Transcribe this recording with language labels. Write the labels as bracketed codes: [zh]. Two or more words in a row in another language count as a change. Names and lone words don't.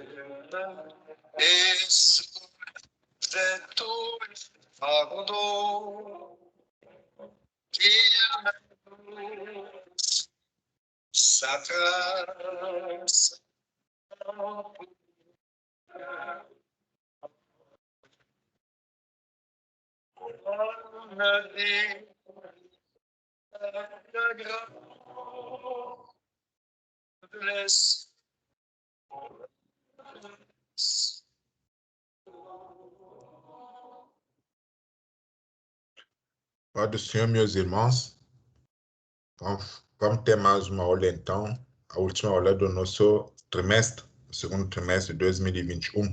[fr] et soulevait tout le fardeau qu'il mène sa grâce. On a dit la grâce. [pt] Pai do Senhor, meus irmãos, vamos ter mais uma aula então, a última aula do nosso trimestre, o segundo trimestre de 2021.